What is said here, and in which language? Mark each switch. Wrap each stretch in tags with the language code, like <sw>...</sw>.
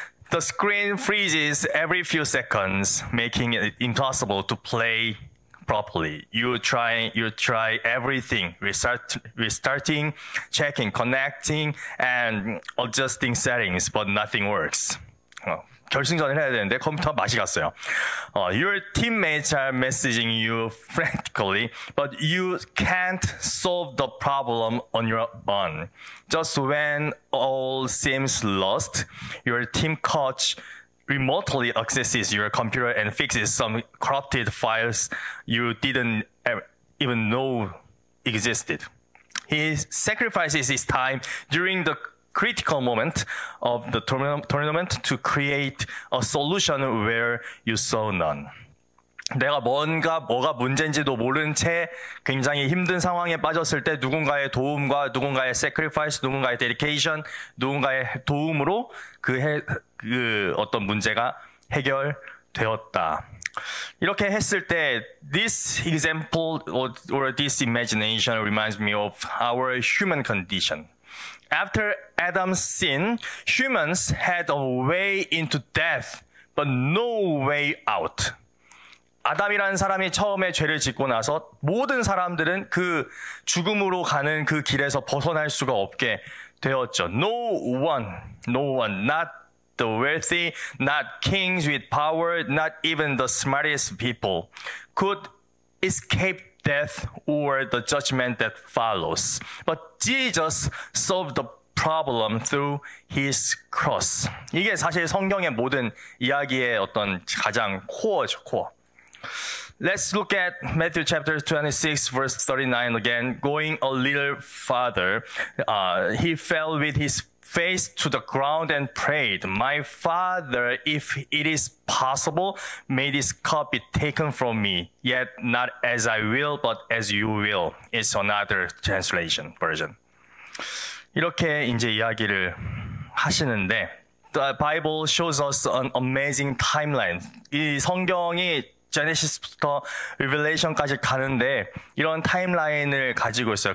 <en>The screen freezes every few seconds, making it impossible to play properly. You try everything, restarting, checking, connecting, and adjusting settings, but nothing works.</en> <ko>결승전을 해야 되는데 컴퓨터가 맛이 갔어요.</ko> <en>Your teammates are messaging you frantically, but you can't solve the problem on your own. Just when all seems lost, your team coach remotely accesses your computer and fixes some corrupted files you didn't even know existed. He sacrifices his time during the critical moment of the tournament to create a solution where you saw none.</en> <ko>내가 뭐가 문제인지도 모른 채 굉장히 힘든 상황에 빠졌을 때 누군가의 도움과 누군가의 sacrifice, 누군가의 dedication, 누군가의 도움으로 그 어떤 문제가 해결되었다. 이렇게 했을 때</ko> <en>this example or this imagination reminds me of our human condition. After Adam's sin, humans had a way into death, but no way out.</en> <ko>아담이라는 사람이 처음에 죄를 짓고 나서 모든 사람들은 그 죽음으로 가는 그 길에서 벗어날 수가 없게 되었죠.</ko> <en>No one, not the wealthy, not kings with power, not even the smartest people could escape death or the judgment that follows. But Jesus solved the problem through his cross.</en> <ko>이게 사실 성경의 모든 이야기의 어떤 가장 코어죠, 코어.</ko> <en>Let's look at Matthew chapter 26, verse 39 again. Going a little farther, he fell with his face to the ground and prayed, "My Father, if it is possible, may this cup be taken from me, yet not as I will, but as you will." It's another translation version.</en> <ko>이렇게 이제 이야기를 하시는데,</ko> <en>the Bible shows us an amazing timeline.</en> <ko>이 성경이 제네시스부터 리벨레이션까지 가는데 이런 타임라인을 가지고 있어요.</ko>